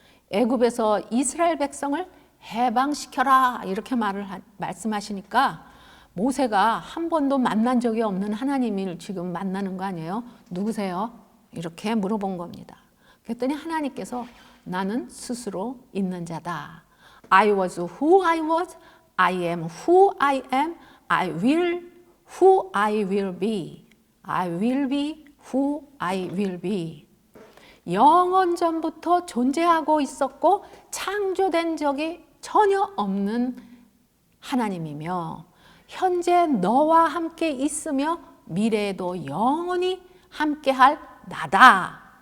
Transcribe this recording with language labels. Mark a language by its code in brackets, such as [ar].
[ko] 애굽에서 이스라엘 백성을 해방시켜라 이렇게 말씀하시니까 모세가 한 번도 만난 적이 없는 하나님을 지금 만나는 거 아니에요? 누구세요? 이렇게 물어본 겁니다. 그랬더니 하나님께서 나는 스스로 있는 자다. [en] I was who I was, I am who I am, I will who I will be, I will be who I will be. [ko] 영원 전부터 존재하고 있었고 창조된 적이 전혀 없는 하나님이며 현재 너와 함께 있으며 미래에도 영원히 함께할 나다.